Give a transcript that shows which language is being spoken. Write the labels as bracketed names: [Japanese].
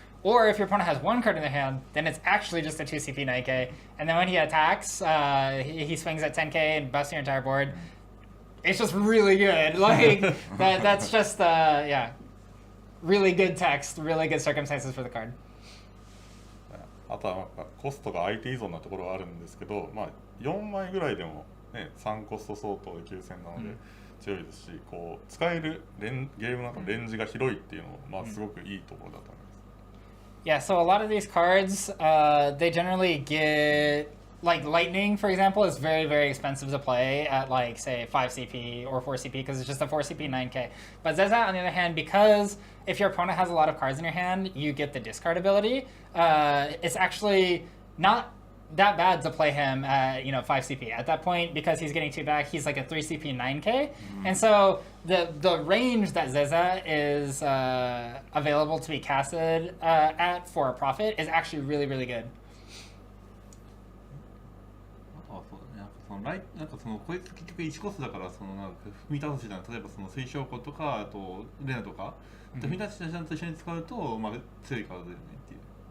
[English] Or if your opponent has 1 card in their hand, then it's actually just a 2 CP 9k. And then when he attacks, he swings at 10k and busts your entire board. It's just really good. Like that's just yeah, really good text, really good circumstances for the card. [Japanese] あとはコストが相手依存なところはあるんですけど、まあ、4枚ぐらいでも、ね、3コスト相当で9000なので強いですし、こう使えるゲームの中のレンジが広いっていうのも、まあ、すごくいいところだと思います。 [English] Yeah, so a lot of these cards, they generally get, like Lightning, for example, is very, very expensive to play at, like, say, 5 CP or 4 CP because it's just a 4 CP 9k. But Zeza, on the other hand, because if your opponent has a lot of cards in your hand, you get the discard ability, it's actually not that bad to play him at 5 CP. At that point, because he's getting 2 back, he's like a 3 CP 9k. And so the range that Zeza is available to be casted at for a profit is actually really, really good. [Japanese] あとはそうだね、なんかそのこいつ結局1コスだから、そのなんか踏み倒す手段、例えばその水晶湖とか、あとレナとか、踏み出す手段と一緒に使うと、まあ、強いカードだよねっていう。